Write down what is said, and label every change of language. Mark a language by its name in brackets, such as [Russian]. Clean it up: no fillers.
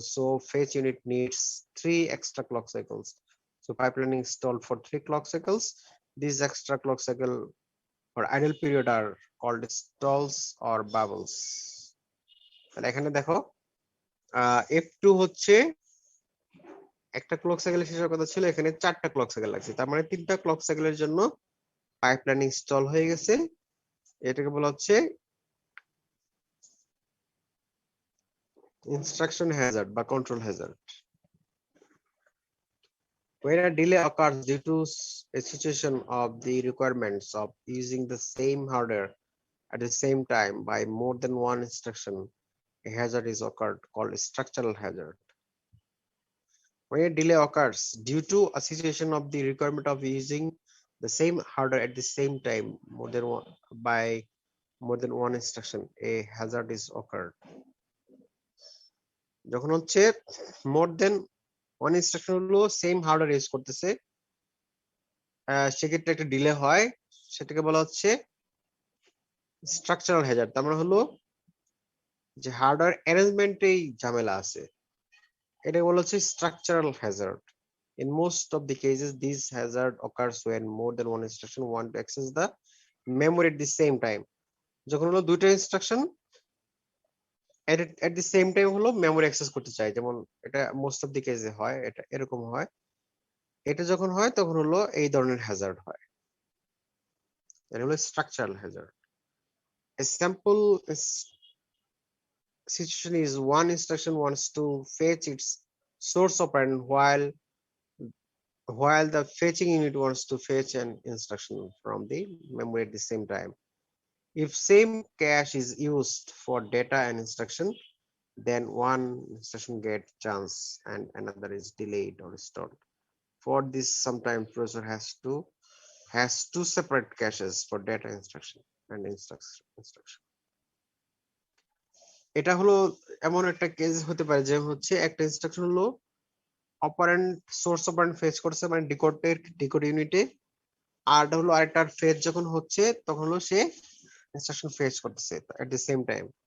[English] So fetch unit needs 3 extra clock cycles. So pipelining is stalled for 3 clock cycles. These extra clock cycle or idle period are called stalls or bubbles. [Bangla] তাহলে এখানে দেখো F2 হচ্ছে একটা clock সাইকেলের শেষের কথা ছিল, এখানে 4টা ক্লক সাইকেল লাগছে, তার মানে 3টা ক্লক সাইকেলের জন্য পাইপলাইনিং স্টল হয়ে গেছে। এটাকে বলা হচ্ছে instruction hazard বা control hazard. [English] When a delay occurs due to a situation of the requirements of using the same hardware at the same time by more than one instruction, a hazard is occurred called a structural hazard. When a delay occurs due to a situation of the requirement of using the same hardware at the same time by more than one instruction, a hazard is occurred. [Bangla] যখন হচ্ছে [English] more than one [Bangla] instruction হলো same hardware use করতেছে, সেক্ষেত্রে একটা delay হয়, সেটাকে বলা হচ্ছে স্ট্রাকচারাল হ্যাজার্ড। তার মানে হলো যে হার্ডওয়্যার অ্যারেঞ্জমেন্টেই ঝামেলা আছে, এটাকে বলা হচ্ছে structural Hazard. [English] In most of the cases, this hazard occurs when more than one instruction want to access the memory at the same time. [Bangla] যখন হলো দুইটা instruction [English] at the same time [Bangla] হলো মেমোরি অ্যাক্সেস করতে চাই, যেমন এটা most of the কেসে হয়, এটা এরকম হয়। এটা যখন হয় তখন হলো এই ধরনের হ্যাজার্ড হয়, এটা হলো structural Hazard. [English] A sample situation is one instruction wants to fetch its source operand while the fetching unit wants to fetch an instruction from the memory at the same time. If same cache is used for data and instruction, then one instruction gets chance and another is delayed or stalled. For this, sometimes processor has two separate caches for data instruction and instruction. [Bangla] এটা হলো এমন একটা case হতে পারে যে হচ্ছে একটা instruction হলো অপারেন্ট সোর্স অপারেন্ট ফেচ করছে, মানে ডিকোড ইউনিটে, আর হলো আরেকটার ফেচ যখন হচ্ছে তখন হলো সে ইনস্ট্রাকশন ফেচ করতেছে [English] At the same time.